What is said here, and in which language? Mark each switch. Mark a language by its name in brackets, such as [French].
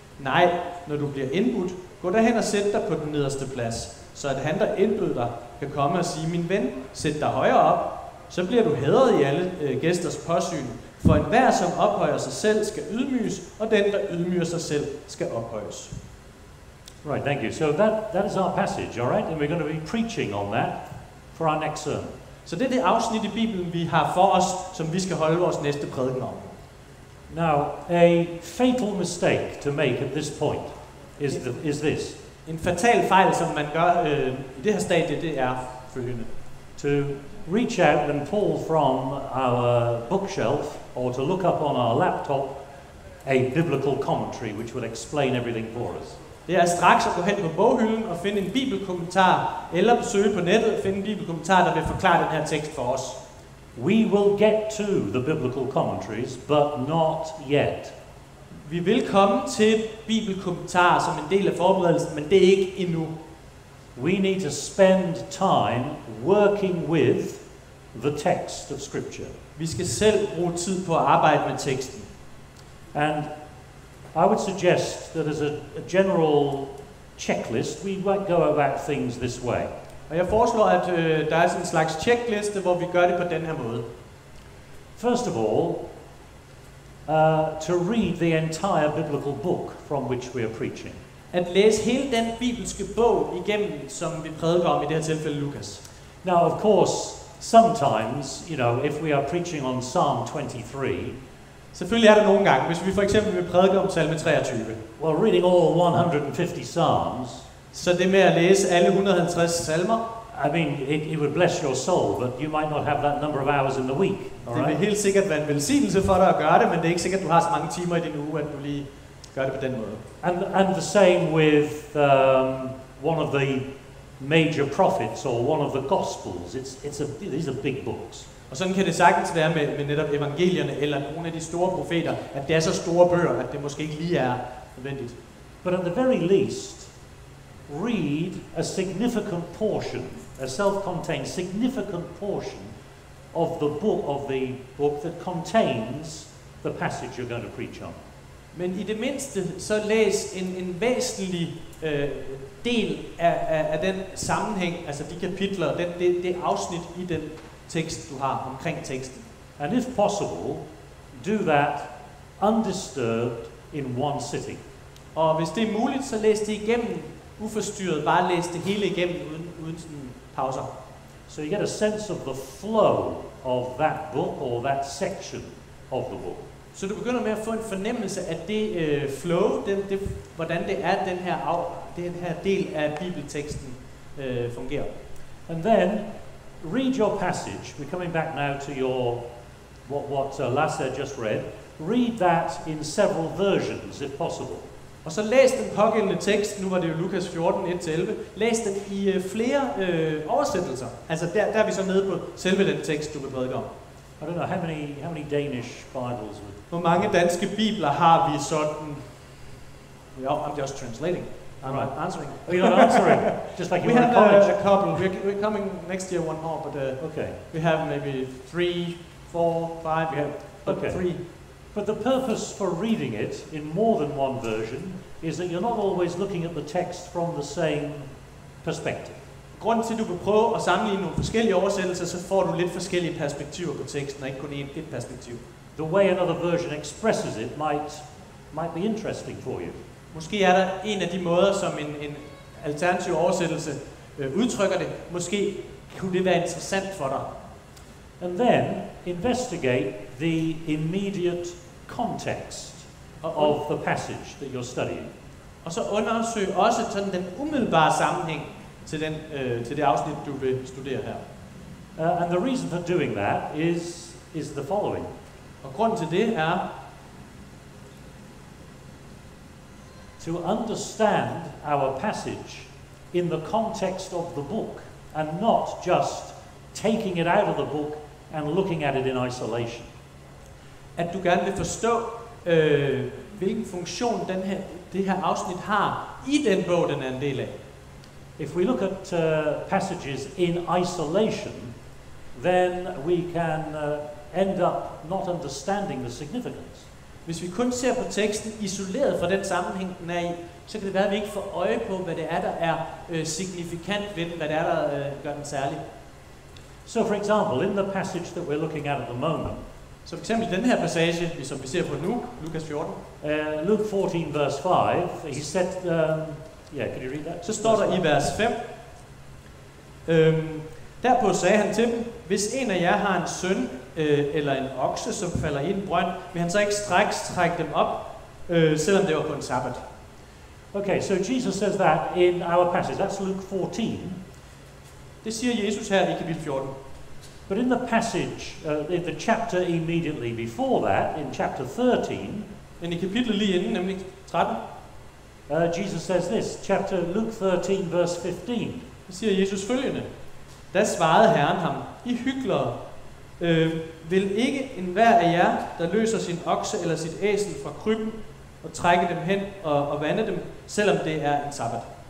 [Danish] Nej, når du bliver indbudt, gå derhen og sæt dig på den nederste plads, så at han, der indbød dig, kan komme og sige, min ven, sæt dig højere op. Så bliver du hædret i alle gæsters påsyn. For enhver, som ophøjer sig selv, skal ydmyges, og den, der ydmyger sig selv, skal ophøjes. [English] Right, thank you. So that is our passage, all right? And we're going to be preaching on that for our next sermon. [Danish] Så det er det afsnit i Bibelen, vi har for os, som vi skal holde vores næste prædiken om. [English] Now, a fatal mistake to make at this point is this. [Danish] En fatal fejl, som man gør i det her stadie, det er følgende. [English] To reach out and pull from our bookshelf or to look up on our laptop a biblical commentary which will explain everything for us. [Danish] Det er straks at gå hen på boghylden og finde en bibelkommentar, eller søge på nettet og finde en bibelkommentar, der vil forklare den her tekst for os. [English] We will get to the biblical commentaries, but not yet. [Danish] Vi vil komme til bibelkommentarer som en del af forberedelsen, men det er ikke endnu. [English] We need to spend time working with the text of Scripture. [Danish] Vi skal selv bruge tid på at arbejde med teksten. [English] And I would suggest that as a general checklist, we won't go about things this way. [Danish] Og jeg foreslår, at der er sådan en slags checkliste, hvor vi gør det på den her måde. [English] First of all, to read the entire biblical book from which we are preaching. [Danish] At læse hele den bibelske bog igennem, som vi prædiker om i det her tilfælde Lukas. [English] Now, of course, sometimes, if we are preaching on Psalm 23, [Danish] selvfølgelig er der nogle gange, hvis vi for eksempel vil prædike om salme 23. [English] Well, reading all 150 Psalms, [Danish] så det med at læse alle 150 salmer, [English] I mean, it would bless your soul, but you might not have that number of hours in the week. [Danish] Det vil helt sikkert være en velsignelse for dig at gøre det, men det er ikke sikkert, at du har så mange timer i din uge, at du lige gør det på den måde. [English] And the same with one of the major prophets or one of the Gospels. These are big books. [Danish] Og sådan kan det sagtens være med netop evangelierne eller nogle af de store profeter, at det er så store bøger, at det måske ikke lige er nødvendigt. [English] But at the very least, read a significant portion, a self-contained significant portion of the book that contains the passage you're going to preach on. [Danish] Men i det mindste så læs en væsentlig del af den sammenhæng, altså de kapitler, det afsnit i den tekst du har omkring teksten. [English] And if possible, do that undisturbed in one sitting. [Danish] Og hvis det er muligt, så læs det igennem uforstyrret, bare læs det hele igennem uden sådan pauser. [English] So you get a sense of the flow of that book or that section of the book. [Danish] Så du begynder med at få en fornemmelse af det flow, hvordan det er, den her del af bibelteksten fungerer. [English] And then read your passage. We're coming back now to your what Lasse just read. Read that in several versions, if possible. [Danish] Og så læs den pågældende tekst, nu var det jo Lukas 14, 1-11, læs den i flere oversættelser. Altså der er vi så nede på selve den tekst, du vil prædike om. [English] I don't know, how many Danish Bibles? [Danish] Hvor mange danske bibler har vi sådan? [English] I'm just translating. I'm not answering. Oh, you're not answering? Just like you we were in have college? a couple. We're coming next year, one more, but okay. We have maybe 3, 4, 5. We have okay. 3. But the purpose for reading it in more than one version is that you're not always looking at the text from the same perspective. [Danish] Grunden til, at du vil prøve at sammenligne nogle forskellige oversættelser, så får du lidt forskellige perspektiver på teksten, og ikke kun et perspektiv. [English] The way another version expresses it might be interesting for you. [Danish] Måske er der en af de måder, som en alternativ oversættelse udtrykker det. Måske kunne det være interessant for dig. [English] And then investigate the immediate context of the passage that you're studying. [Danish] Og så undersøg også sådan den umiddelbare sammenhæng til det afsnit du vil studere her. [English] And the reason for doing that is the following. [Danish] Og grunden til det er [English] to understand our passage in the context of the book and not just taking it out of the book and looking at it in isolation. [Danish] At du gerne vil forstå hvilken funktion det her afsnit har i den bog, den er en del af. [English] If we look at passages in isolation, then we can end up not understanding the significance. [Danish] Hvis vi kun ser på teksten isoleret fra den sammenhæng, den er i, så kan det være, at vi ikke får øje på, hvad det er, der er signifikant ved den, hvad det er, der gør den særlig. [English] So for example, in the passage that we're looking at the moment, [Danish] så for eksempel den her passage, som vi ser på nu, Lukas 14. [English] Luke 14 verse 5, he said, could you read that? [Danish] Så står der i vers 5, derpå sagde han til dem, hvis en af jer har en søn eller en okse, som falder i en brønd, vil han så ikke straks trække dem op, selvom det var på en sabbat. [English] Okay, so Jesus says that in our passage. That's Luke 14. [Danish] Det siger Jesus her i kapitel 14. [English] But in the passage, in the chapter immediately before that, in chapter 13, [Danish] men i kapitlet lige inden, nemlig 13, [English] Jesus says this, Luke 13, verse 15. [Danish] Det siger Jesus følgende. Da svarede Herren ham, I hyklere, vil ikke enhver af jer, der løser sin okse eller sit æsel fra krybben, og trække dem hen og vande dem, selvom det er en sabbat.